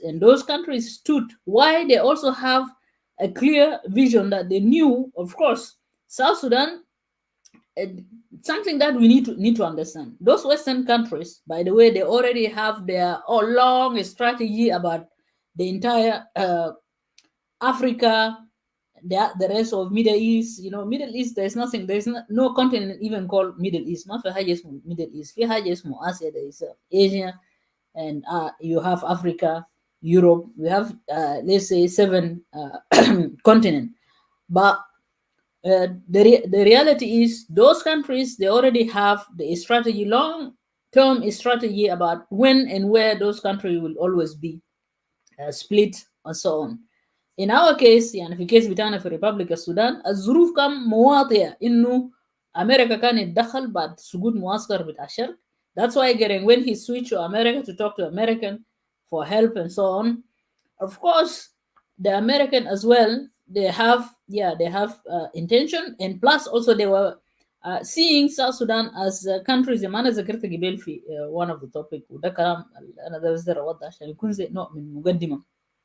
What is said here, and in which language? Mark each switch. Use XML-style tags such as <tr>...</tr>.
<en>And those countries stood. Why? They also have a clear vision that they knew, of course, South Sudan, uh, something that we need to understand. Those Western countries, by the way, they already have their long strategy about the entire Africa, the rest of Middle East. Middle East. There's no continent even called Middle East.</en> <ar>ما في حاجة اسمه Middle East. في حاجة اسمه Asia.</ar> <en>There is Asia, and you have Africa, Europe. We have let's say seven continent. But the reality is those countries, they already have the strategy, long term strategy about when and where those countries will always be split and so on. In our case,</en> <ar>يعني في case بتاعنا في ريبابليك السودان الظروف كان مواطية إنه أمريكا كان يتدخل بعد سقوط معسكر بتاع الشرق.</ar> <en>That's why Gering, when he switched to America to talk to American for help and so on, of course the American as well, they have intention, and plus also they were seeing South Sudan as countries</en> <ar>زي ما انا ذكرت قبل</ar> <en>في one of the topic،</en> <ar>وده كلام انا ده بس اوضح عشان يكون زي نوع من مقدمه.</ar>